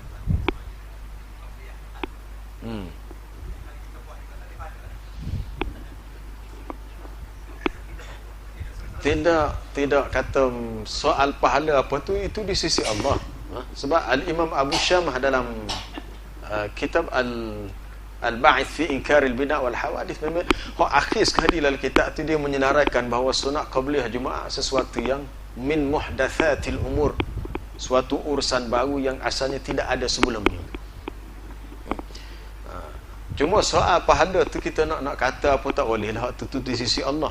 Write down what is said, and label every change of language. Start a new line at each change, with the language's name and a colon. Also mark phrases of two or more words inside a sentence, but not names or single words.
Malay: Tidak kata soal pahala apa tu, itu di sisi Allah. Sebab Al-Imam Abu Syamah dalam kitab Al-Ba'ith fi Inkar al-Bina' wal Hawadith, memang akhir sekali dalam kitab tu dia menyenaraikan bahawa sunat qabliyah Jumaat sesuatu yang
Arabic: من محدثات الأمور,
Malay: suatu urusan baru yang asalnya tidak ada sebelumnya. Cuma soal pahala tu kita nak kata apa tak boleh lah, tu di sisi Allah.